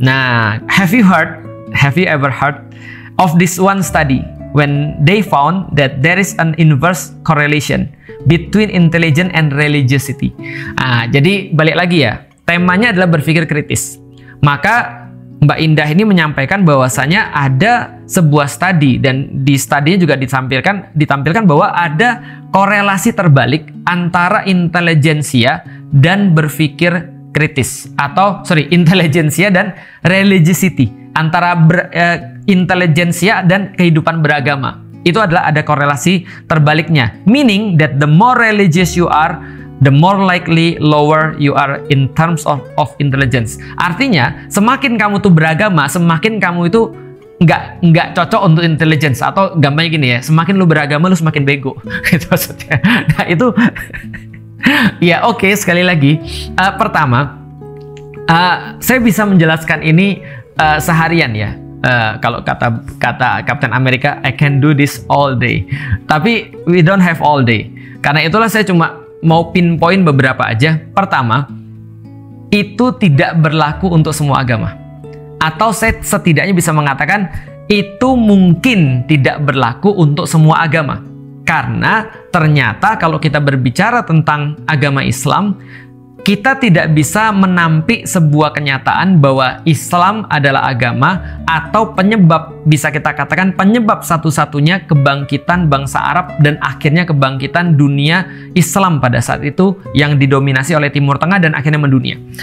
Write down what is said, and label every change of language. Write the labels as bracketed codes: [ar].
[en] Nah, have you ever heard of this one study when they found that there is an inverse correlation between intelligence and religiosity. [id] Jadi balik lagi ya, temanya adalah berpikir kritis. Maka Mbak Indah ini menyampaikan bahwasanya ada sebuah studi, dan di studinya juga ditampilkan bahwa ada korelasi terbalik antara intelijensia dan berpikir kritis, atau intelijensia dan religiosity, antara intelijensia dan kehidupan beragama. Itu adalah ada korelasi terbaliknya, [en] meaning that the more religious you are, the more likely lower you are in terms of intelligence. [id] Artinya semakin kamu tuh beragama, semakin kamu itu nggak cocok untuk intelligence, atau gampangnya gini ya, semakin lu beragama lu semakin bego. Itu maksudnya. Nah itu ya oke, sekali lagi pertama saya bisa menjelaskan ini seharian ya. Kalau kata [en] Captain America, I can do this all day. Tapi we don't have all day. [id] Karena itulah saya cuma mau pinpoint beberapa aja. Pertama, itu tidak berlaku untuk semua agama. Atau saya setidaknya bisa mengatakan itu mungkin tidak berlaku untuk semua agama. Karena ternyata kalau kita berbicara tentang agama Islam, kita tidak bisa menampik sebuah kenyataan bahwa Islam adalah agama atau penyebab, bisa kita katakan penyebab satu-satunya kebangkitan bangsa Arab dan akhirnya kebangkitan dunia Islam pada saat itu yang didominasi oleh Timur Tengah dan akhirnya mendunia.